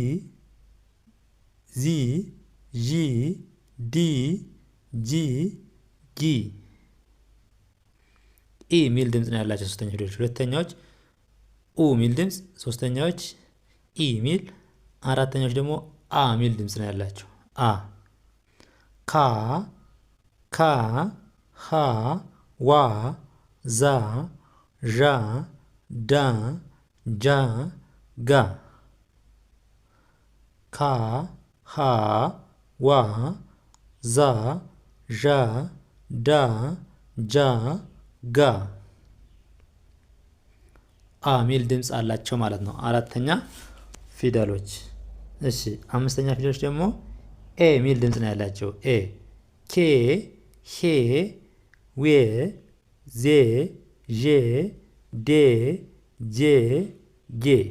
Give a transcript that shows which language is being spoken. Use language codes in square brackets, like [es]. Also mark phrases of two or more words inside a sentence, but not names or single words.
[am] ዚ ዢ ዲ ጂ ጊ። ኢ ሚል ድምፅ ነው ያላቸው ሶስተኛ ፊደሎች። ሁለተኛዎች ኡ ሚል ድምፅ፣ ሶስተኛዎች ኢ ሚል፣ አራተኛዎች ደግሞ አ ሚል ድምፅ ነው ያላቸው። አ ካ ካ ሃ ዋ ዛ ዣ ዳ ጃ ጋ ካ ሃ ዋ ዛ ዣ ዳ ጃ ጋ አ ሚል ድምፅ አላቸው ማለት ነው። አራተኛ ፊደሎች። እሺ አምስተኛ ፊደሎች ደግሞ ኤ ሚል ድምፅ ነው ያላቸው። ኤ ኬ ሄ ዌ ዜ ዤ ዴ ጄ ጌ